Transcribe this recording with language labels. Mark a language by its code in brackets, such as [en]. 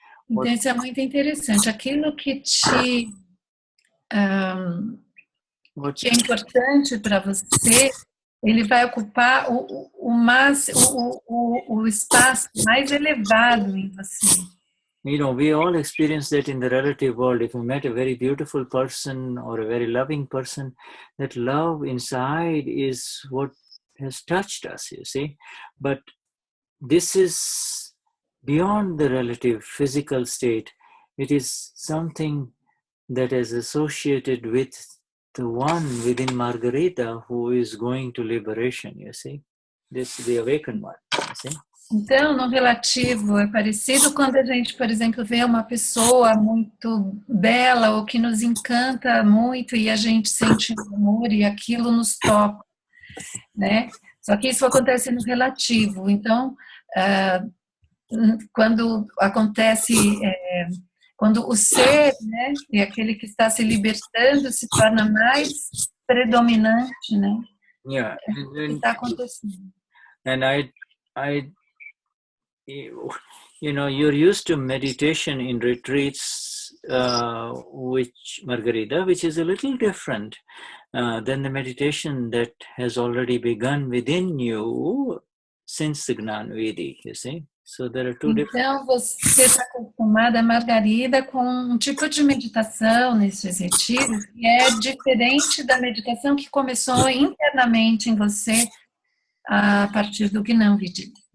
[pt] Então, isso é muito interessante. Aquilo que te que é importante para você, ele vai ocupar o espaço mais elevado em você. [en] You know, we all experience that in the relative world. If we met a very beautiful person or a very loving person, that love inside is what has touched us, you see. But this is beyond the relative physical state. It is something that is associated with the one within Margarita who is going to liberation, you see. This the awakened one, you see. [pt] Então, no relativo, é parecido quando a gente, por exemplo, vê uma pessoa muito bela ou que nos encanta muito e a gente sente amor e aquilo nos toca, né? Só que isso acontece no relativo. Então, quando acontece, quando o ser, né, e aquele que está se libertando se torna mais predominante, né? [en] Yeah, [pt] O que está acontecendo. [en] and you know, you're used to meditation in retreats, which Margarita, which is a little different than the meditation that has already begun within you since the Gnani Vidi, you see. So there are two different. [pt] Então, você está acostumada, Margarida, com um tipo de meditação nesses retiros que é diferente da meditação que começou internamente em você a partir do Gnani Vidi.